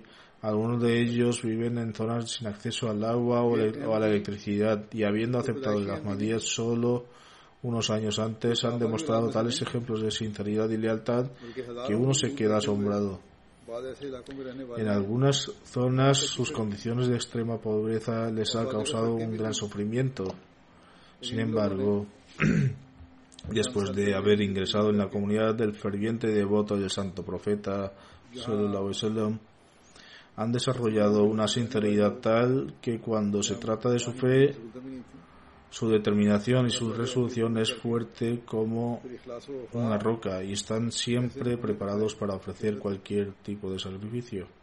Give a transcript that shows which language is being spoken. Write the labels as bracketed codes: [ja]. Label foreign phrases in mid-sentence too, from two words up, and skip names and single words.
[es] Algunos de ellos viven en zonas sin acceso al agua o a la electricidad, y habiendo aceptado el Ahmadiyya solo unos años antes, han demostrado tales ejemplos de sinceridad y lealtad que uno se queda asombrado. En algunas zonas sus condiciones de extrema pobreza les ha causado un gran sufrimiento. Sin embargo, después de haber ingresado en la comunidad del ferviente devoto del santo profeta [ar] صلى الله عليه وسلم, [es] han desarrollado una sinceridad tal que cuando se trata de su fe, su determinación y su resolución es fuerte como una roca, y están siempre preparados para ofrecer cualquier tipo de sacrificio.